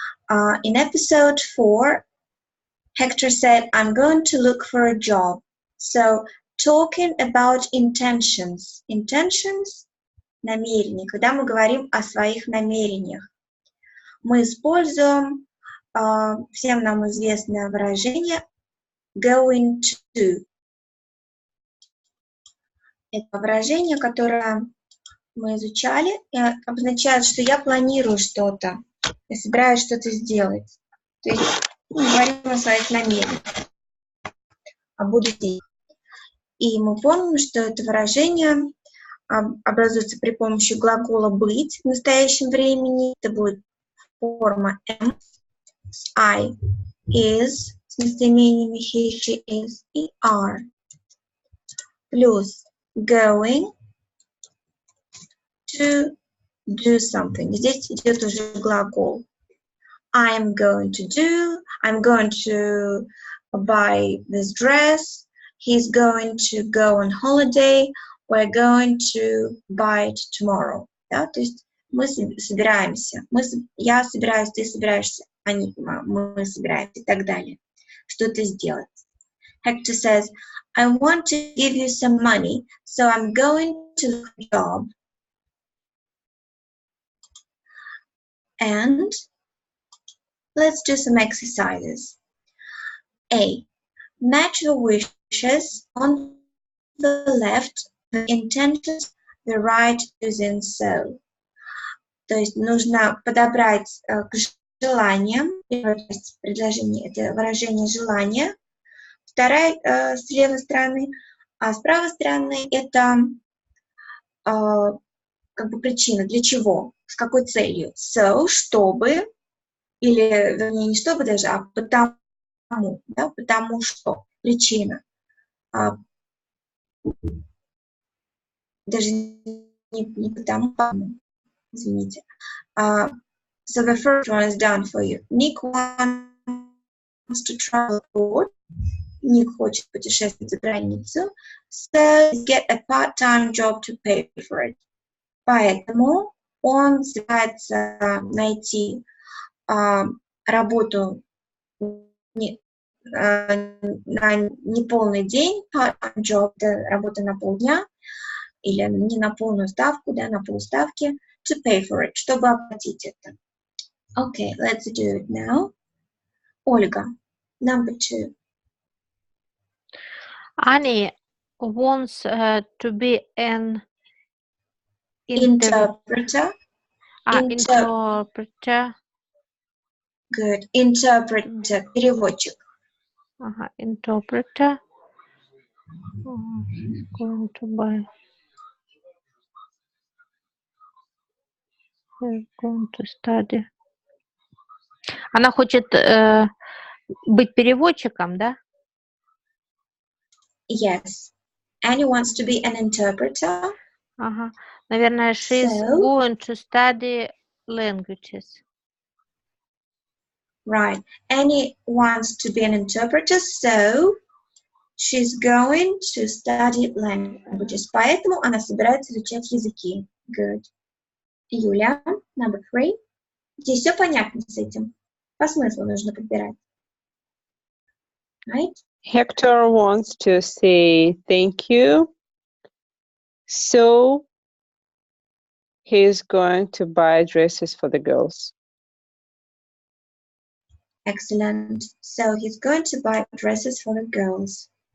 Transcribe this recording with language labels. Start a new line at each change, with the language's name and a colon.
English: In episode 4, Hector said, I'm going to look for a job. So talking about intentions. Intentions – намерения.
Russian: Когда мы говорим о своих намерениях, мы используем всем нам известное выражение going to. Это выражение, которое мы изучали, и обозначает, что я планирую что-то, я собираюсь что-то сделать. То есть мы говорим о своих намерениях, о будущем. И мы помним, что это выражение образуется при помощи глагола быть в настоящем времени. Это будет форма am, I, is, с местоимениями he, she, is и are.
English: Плюс going to do something.
Russian: Здесь идет уже глагол.
English: I'm going to buy this dress. He's going to go on holiday. We're going to buy it tomorrow.
Russian: Да? То есть мы собираемся. Я собираюсь, ты собираешься, мы собираемся и так далее. Что-то сделать.
English: Hector says, I want to give you some money, so I'm going to look for a job. And let's do some exercises. A. Match your wishes on the left, the intentions, the right using so.
Russian: То есть нужно подобрать к желаниям. Первая часть предложения – это выражение желания. Вторая с левой стороны, а с правой стороны это как бы причина, для чего, с какой целью. So, чтобы, или, вернее, не чтобы даже, а потому, да, потому что, причина. Даже не потому, извините.
English: So the first one is done for you. Nick wants to travel abroad.
Russian: Ник хочет путешествовать за границу.
English: So get a part-time job to pay for it.
Russian: Поэтому он старается найти работу на неполный день, part-time job, это работа на полдня, или не на полную ставку, да, на полставки,
English: to pay for it,
Russian: чтобы оплатить это.
English: Okay, let's do it now. Ольга, number 2. Annie wants to be an Interpreter. interpreter. Good. Interpreter. Переводчик. Interpreter. She's going to buy. She's going to study.
Russian: Она хочет быть переводчиком, да?
English: Yes. Annie wants to be an interpreter. Ага.
Russian: Наверное,
English: she's going to study languages. Right. Annie wants to be an interpreter, so she's going to study languages.
Russian: Поэтому она собирается изучать языки.
English: Good. Юля, number 3.
Russian: Здесь все понятно с этим. По смыслу нужно подбирать.
English: Right? Hector wants to say thank you. So he's going to buy dresses for the girls. Excellent. So he's going to buy dresses for the girls.